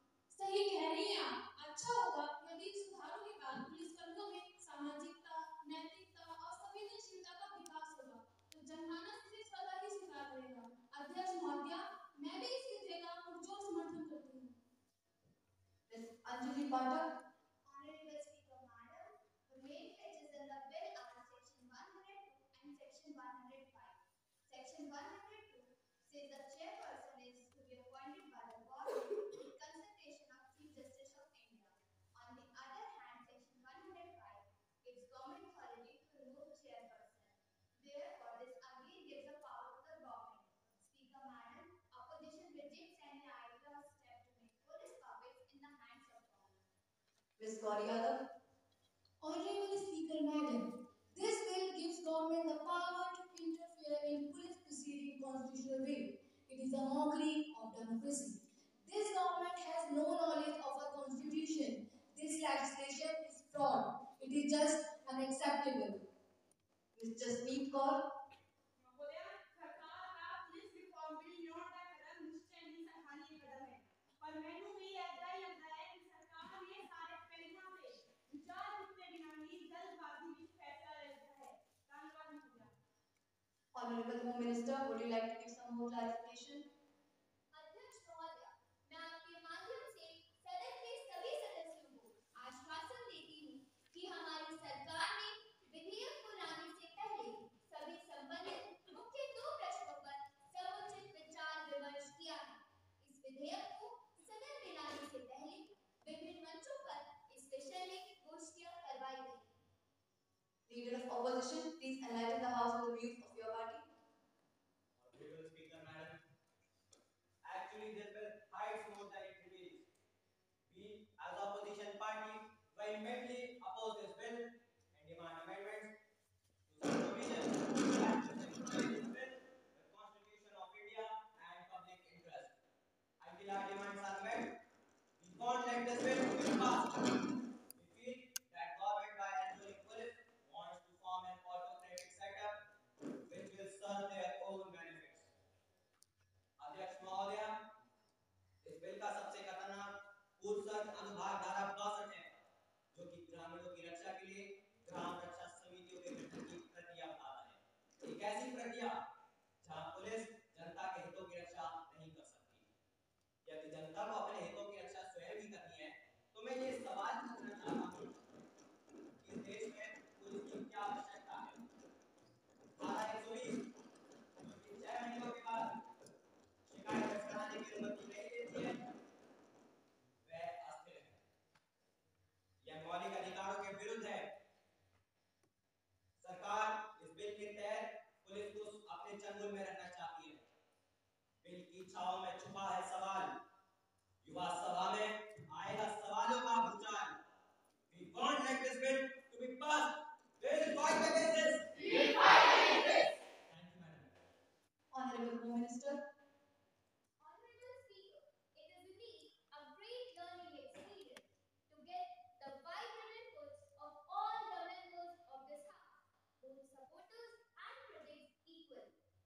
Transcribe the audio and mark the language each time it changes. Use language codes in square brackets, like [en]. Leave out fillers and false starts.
[hi] सही कह रही हैं आप। अच्छा होगा यदि सुधारों के बाद पुलिस कर्मियों में सामाजिकता, नैतिकता और संवेदनशीलता का विकास होगा, तो जनमानस इसे स्वतः ही स्वीकार करेगा। अध्यक्ष महोदय, मैं भी इस विधेयक का पुरजोर समर्थन करती हूँ। Miss Anjali Pathak. [en] Honorable Speaker Madam, the main features in the bill are Section 102 and Section 105. Section 102 says the chairperson is to be appointed by the government with consultation of Chief Justice of India. On the other hand, Section 105 gives government authority to remove the chairperson. Therefore, this again gives the power to the government. Speaker Madam, opposition rejects any idea or step to make police puppets in the hands of government. [hi] Miss Gauri Yadav. [en] Honorable Speaker Madam, this bill gives government the power to interfere in police proceeding constitutional way. It is a mockery of democracy. This government has no knowledge of our constitution legislation is fraud. It is just unacceptable. Mr. Smeet Kaur, [hi] महोदय, सरकार का police reform bill न्योड़ का कदम निश्चय ही सराहनीय कदम है, पर मैनू भी ऐसा ही लगता है कि सरकार ने सारे पहलुओं पे विचार किए बिना ही जल्दबाजी में फैसला ले लिया है। धन्यवाद महोदय। [en] Honorable Home Minister, would you like to give some more clarification? [hi] अध्यक्ष महोदय, मैं आपके माध्यम से सदन के सभी सदस्यों को आश्वासन देती हूँ कि हमारी सरकार ने विधेयक को लाने से पहले सभी संबंधित मुख्य दो प्रश्नों पर समुचित विचार विमर्श किया है। इस विधेयक को सदन में लाने से पहले विभिन्न मंचों पर इस विषय में गोष्ठियां करवाई गई। [en] Leader of Opposition, please enlighten the House with the views of your party. Honorable Speaker, Madam. Actually, this bill hides more than it reveals. We, as opposition party, vehemently oppose this bill and demand amendments to some provisions that synchronize this bill with Constitution of India and public interest. Until our demands are met, we won't let this bill to be passed. We feel that government, by enrolling police, wants to form an autocratic setup which will serve their own benefits. [hi] अध्यक्ष महोदय, इस bill का सबसे खतरनाक पूर्वसर्ग अनुभाग धारा 62 है, जो कि ग्रामीणों की रक्षा के लिए ग्राम रक्षा समितियों के गठन की प्रक्रिया बताता है। एक ऐसी प्रक्रिया जहां पुलिस जनता के हितों की रक्षा नहीं कर सकती। यदि जनता को अपने हितों की रक्षा स्वयं ही करनी है, तो मैं ये सवाल पूछना चाहता हूँ कि इस देश में पुलिस की क्या आवश्यकता है? धारा 120 जो कि 6 महीनों के बाद शिकायत दर्ज कराने की अनुमति नहीं देती है, वह अस्थिर है। यह मौलिक अधिकारों के विरुद्ध है। सरकार इस बिल के तहत पुलिस को अपने चंगुल में रखना चाहती है। बिल की छाव में छुपा है सवाल। युवा सभा में आएगा सवालों का भूचाल। [en] We won't let this bill to be passed. We will fight against this. We fight against this. Thank you, Madam. Honorable Home Minister, Honorable Speaker, it is indeed a great learning experience to get the vibrant inputs of all the members of this House, both supporters and critics equally.